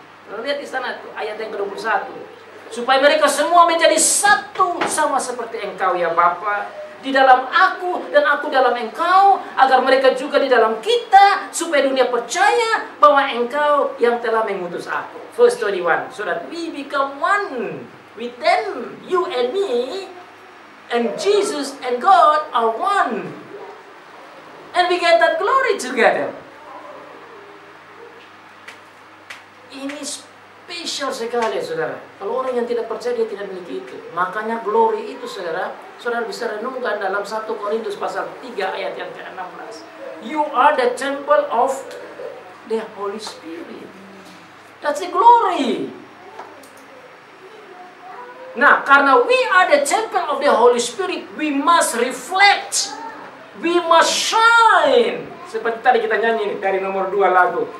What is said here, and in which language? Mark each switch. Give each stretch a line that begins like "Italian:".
Indonesian: Lihat di sana tuh ayat yang ke-21. Supaya mereka semua menjadi satu sama seperti Engkau ya Bapa, di dalam aku dan aku dalam Engkau, agar mereka juga di dalam kita, supaya dunia percaya bahwa Engkau yang telah mengutus aku.
English: Verse 21, so that we become one with them, you and me, and Jesus and God are one. And we get that glory together.
Indonesian: Ini spesial sekali, saudara. Kalau orang yang tidak percaya, dia tidak memiliki itu. Makanya glory itu, saudara bisa renungkan dalam 1 Korintus pasal 3 ayat yang ke-16.
English: You are the temple of the Holy Spirit. That's the glory.
Indonesian: Nah, karena
English: we are the temple of the Holy Spirit, we must reflect. We must shine.
Indonesian: Seperti tadi kita nyanyi nih, dari nomor 2 lagu.